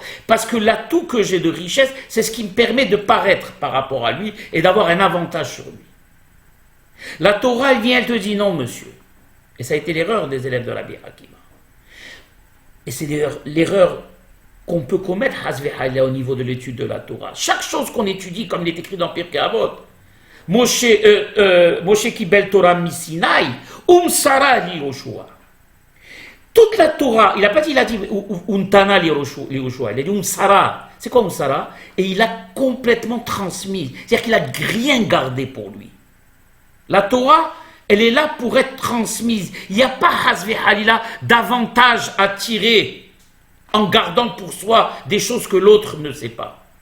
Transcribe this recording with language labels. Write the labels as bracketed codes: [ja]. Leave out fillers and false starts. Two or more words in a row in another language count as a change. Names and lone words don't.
[fr] Parce que l'atout que j'ai de richesse, c'est ce qui me permet de paraître par rapport à lui et d'avoir un avantage sur lui. La Torah, elle vient, elle te dit non, monsieur. Et ça a été l'erreur des élèves de Rabbi Akiva. Et c'est l'erreur qu'on peut commettre au niveau de l'étude de la Torah. Chaque chose qu'on étudie, comme il est écrit dans Pirkei Avot, [he] משה קיבל תורה מסיני, מסרה ליהושע. [fr] Toute la Torah, il n'a pas dit, il a dit [he] ונתנה ליהושע, [fr] il a dit Sara. C'est quoi Sara? Et il a complètement transmis. C'est-à-dire qu'il n'a rien gardé pour lui. La Torah, elle est là pour être transmise. Il n'y a pas [he] חס וחלילה [fr] d'avantage à tirer en gardant pour soi des choses que l'autre ne sait pas.